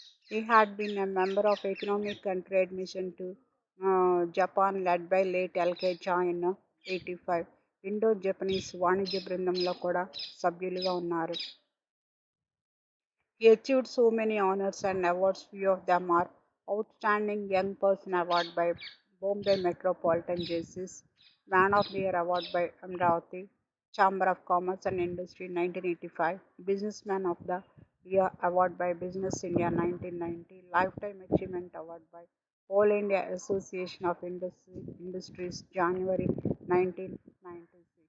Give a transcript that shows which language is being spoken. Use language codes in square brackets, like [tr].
[en] He had been a member of Economic and Trade Mission to Japan led by late L.K. Cha in 85. [te] Indo Japanese వాణిజ్య బృందంలో కూడా సభ్యులుగా ఉన్నారు. [en] He achieved so many honors and awards. Few of them are Outstanding Young Person Award by Bombay Metropolitan Justice, Man of the Year Award by Amravati, Chamber of Commerce and Industry 1985, Businessman of the Year Award by Business India 1990, Lifetime Achievement Award by All India Association of Industries January 1996.